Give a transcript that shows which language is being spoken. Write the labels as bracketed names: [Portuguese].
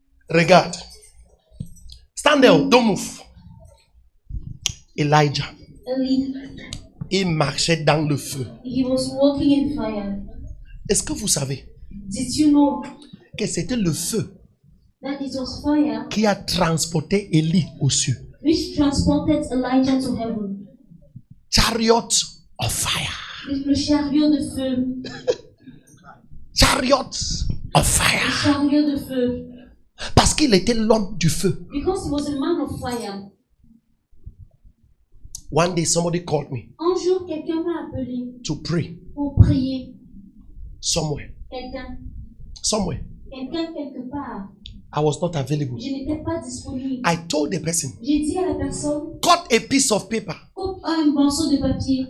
[French] Regarde. [English] Stand there, don't move. Elijah, Eli, [French] il marchait dans le feu. [English] he was walking in fire. [French] Est-ce que vous savez [English] Did you know [French] que c'était le feu [English] That it was fire [French] qui a transporté Élie aux cieux. [English] which transported Elijah to heaven. Chariot of fire. [French] Le chariot de feu. [English] Chariot of [French] Le [English] fire. [French] chariot de feu. Parce qu'il était l'homme du feu. [English] Because he was a man of fire. One day somebody called me [French] Un jour, quelqu'un m'a appelé [English] to pray [French] pour prier. [English] somewhere. [French] Quelqu'un quelque part. [English] I was not available. [French] Je n'étais pas disponible. [English] I told the person, [French] J'ai dit à la personne, [English] cut a piece of paper. [French] coupe un morceau de papier.